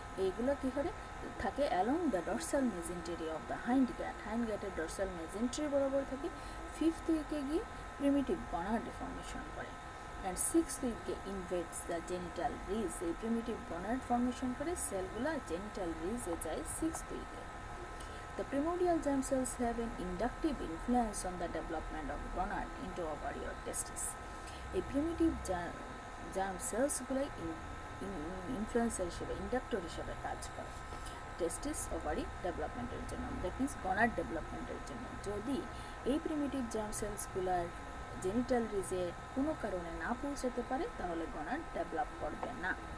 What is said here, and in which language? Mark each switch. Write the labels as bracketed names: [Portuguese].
[Bangla] এইগুলো কী করে থাকে? [English] along the dorsal mesentery of the [Bangla] hind গ্যাটের dorsal মেজেন্টারি বরাবর থাকে। 5th উইকে গিয়ে প্রিমিটিভ গনাড ফর্মেশন করে। অ্যান্ড 6th উইকে [English] Invades the genital ridge. [Bangla] এই প্রিমিটিভ গনাড ফর্মেশন করে সেলগুলো জেনিটাল রিজে যায় 6th উইকে। [English] The primordial germ cells have an inductive influence on the development of gonad into ovary or testis. [Bangla] এই প্রিমিটিভ জার্ম সেলসগুলোই ইনফ্লুয়েন্সার হিসেবে, inductor হিসেবে কাজ করে টেস্টিস ওভারি ডেভেলপমেন্টের জন্য, [English] that means [Bangla] গনাড ডেভেলপমেন্টের জন্য। যদি এই প্রিমিটিভ জার্ম সেলসগুলার জেনিটাল রিজে কোনো কারণে না পৌঁছাতে পারে, তাহলে গনাড ডেভেলপ করবে না।